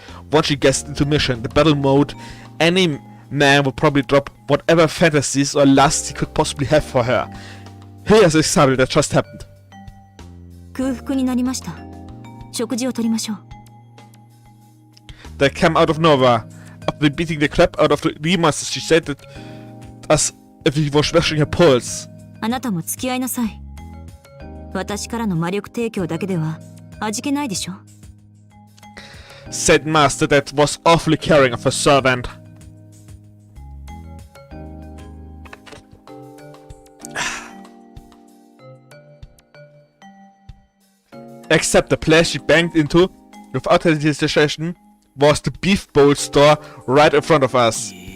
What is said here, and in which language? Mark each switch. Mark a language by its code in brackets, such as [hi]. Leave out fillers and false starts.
[en] Once she gets into mission, the battle mode, any man would probably drop whatever fantasies or lusts he could possibly have for her. Here's an example that just happened. [ja] 空腹になりました。食事をとりましょう。 [en] They came out of nowhere. After beating the crap out of the monsters, she said that as if he was measuring her pulse. [ja] あなたも付き合いなさい。私からの魔力提供だけでは味気ないでしょ。 [en] Said Master that was awfully caring of her servant. Except the place she banged into, without hesitation, was the beef bowl store right in front of us.